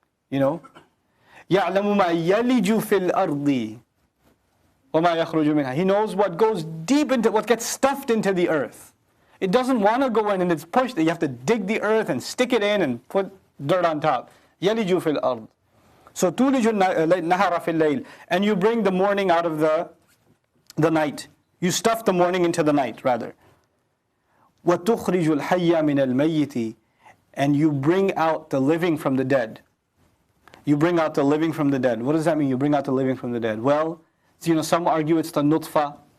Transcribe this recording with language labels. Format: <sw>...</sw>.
<ar>يَعْلَمُ مَا يَلِجُ فِي الْأَرْضِ وَمَا يَخْرُجُ مِنْهَا.</ar> <en>He knows what goes deep into, what gets stuffed into the earth. It doesn't want to go in and it's pushed. You have to dig the earth and stick it in and put dirt on top.</en> <ar>يَلِجُ فِي الْأَرْضِ. So تُولِجُ النَّهَارَ فِي اللَّيْلِ.</ar> <en>And you bring the morning out of the night. You stuff the morning into the night, rather.</en> <ar>وَتُخْرِجُ الْحَيَّ مِنَ الْمَيِّتِ.</ar> <en>And you bring out the living from the dead. You bring out the living from the dead. What does that mean, you bring out the living from the dead? Well, some argue it's the nutfa.</en>